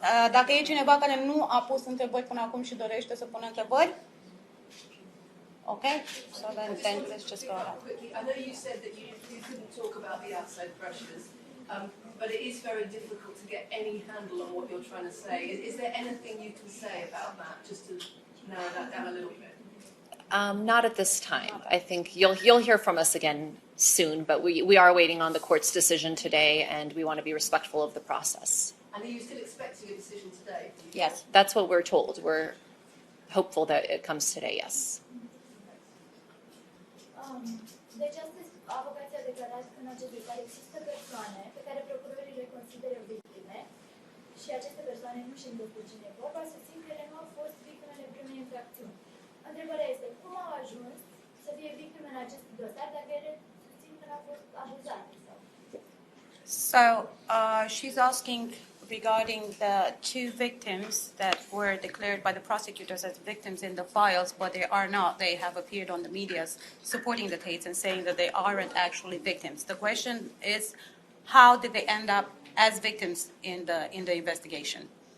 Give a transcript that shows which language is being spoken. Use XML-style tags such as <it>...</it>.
<ro>Dacă e cineva care nu a pus întrebări până acum și dorește să pună întrebări.</ro> <en>Okay, so then let's just go ahead. I know you said that you couldn't talk about the outside pressures, but it is very difficult to get any handle on what you're trying to say. Is there anything you can say about that, just to narrow that down a little bit? Not at this time. I think you'll hear from us again soon, but we are waiting on the court's decision today, and we want to be respectful of the process. And are you still expecting a decision today? Yes, that's what we're told. We're hopeful that it comes today, yes.</en> <ro>Deci astăzi avocații au declarat în acest dosar există persoane pe care procurorii le consideră victime și aceste persoane nu știu despre cine e vorba, susțin că ele nu au fost victimele primei infracțiuni. Întrebarea este cum au ajuns să fie victime în acest dosar dacă ele susțin că n-au fost abuzate sau...</ro> <en>So she's asking regarding the two victims that were declared by the prosecutors as victims in the files, but they are not. They have appeared on the media supporting the Tates and saying that they aren't actually victims. The question is, how did they end up as victims in the investigation?</en>